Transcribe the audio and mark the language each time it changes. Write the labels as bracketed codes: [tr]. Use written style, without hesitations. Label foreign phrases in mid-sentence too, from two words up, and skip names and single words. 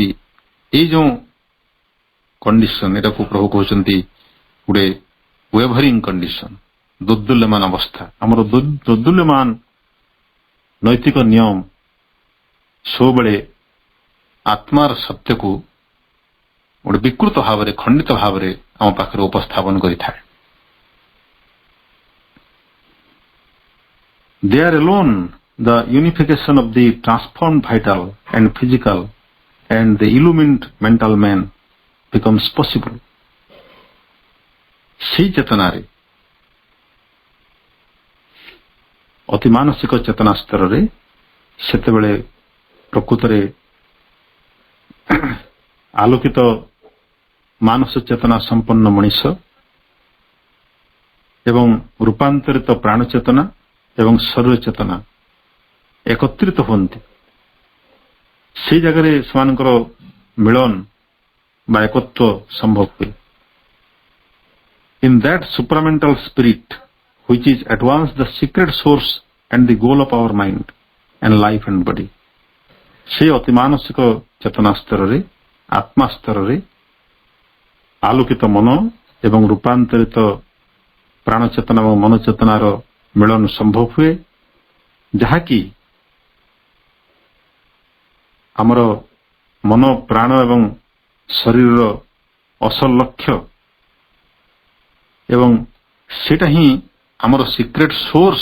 [or] ଏଇ ଯେଉଁ କଣ୍ଡିସନ, ଏଟାକୁ ପ୍ରଭୁ କହୁଛନ୍ତି ଗୋଟେ [en] wavering condition, [or] ଦୋଦୁଲ୍ୟମାନ ଅବସ୍ଥା। ଆମର ଦୋଦୁଲ୍ୟମାନ ନୈତିକ ନିୟମ ସବୁବେଳେ ଆତ୍ମାର ସତ୍ୟକୁ ଗୋଟେ ବିକୃତ ଭାବରେ, ଖଣ୍ଡିତ ଭାବରେ ଆମ ପାଖରେ ଉପସ୍ଥାପନ କରିଥାଏ। [en] There alone the unification of the transformed vital and physical and the illumined mental man becomes possible। [or] ସେହି ଚେତନାରେ, ଅତି ମାନସିକ ଚେତନା ସ୍ତରରେ ସେତେବେଳେ ପ୍ରକୃତରେ ଆଲୋକିତ ମାନସ ଚେତନା ସମ୍ପନ୍ନ ମଣିଷ ଏବଂ ରୂପାନ୍ତରିତ ପ୍ରାଣ ଚେତନା ଏବଂ ଶରୀର ଚେତନା ଏକତ୍ରିତ ହୁଅନ୍ତି। ସେହି ଜାଗାରେ ସେମାନଙ୍କର ମିଳନ ବା ଏକତ୍ୱ ସମ୍ଭବ ହୁଏ। [en] In that supramental spirit which is at once the secret source and the goal of our mind and life and body, [or] ସେ ଅତି ମାନସିକ ଚେତନା ସ୍ତରରେ, ଆତ୍ମା ସ୍ତରରେ ଆଲୋକିତ ମନ ଏବଂ ରୂପାନ୍ତରିତ ପ୍ରାଣ ଚେତନା ଏବଂ ମନ ଚେତନାର ମିଳନ ସମ୍ଭବ ହୁଏ, ଯାହାକି ଆମର ମନ, ପ୍ରାଣ ଏବଂ ଶରୀରର ଅସଲ ଲକ୍ଷ୍ୟ ଏବଂ ସେଇଟା ହିଁ ଆମର [en] secret source.